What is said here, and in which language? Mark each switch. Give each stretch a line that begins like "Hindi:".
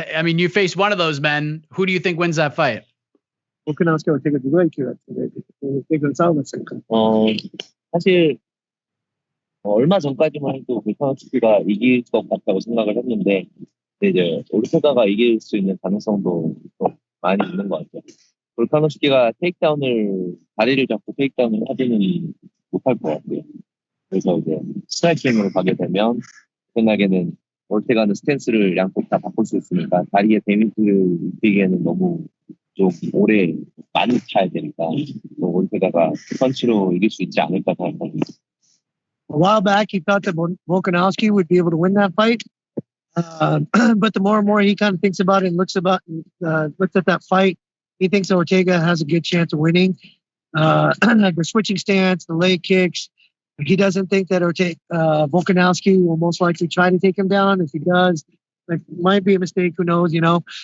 English: I mean, you face one of those men. Who do you think wins that fight?
Korean: Volkanovski Ortega 누가 이길까? 이건 싸움이었으니까. 사실 얼마 전까지만 해도 볼카노스키가 이길 것 같다고 생각을 했는데, 이제 오르테가가 이길 수 있는 가능성도 많이 있는 것 같아요. 볼카노스키가 다리를 잡고 테이크다운을 하지는 못할 것 같고요. 그래서 이제 스트라이킹으로 가게 되면 끝나게는 올테가는 스탠스를 양쪽 다 바꿀 수 있으니까 다리에 데미지를 입히기에는 너무 좀 오래 많이 차야 되니까 올테가가 펀치로 이길 수 있지 않을까 생각합니다.
English: A while back, he thought that Volkanovski would be able to win that fight. But the more and more he kind of thinks about it and looks at that fight, he thinks Ortega has a good chance of winning. The switching stance, the leg kicks. He doesn't think that Volkanovski will most likely try to take him down. If he does, it might be a mistake. Who knows, you know?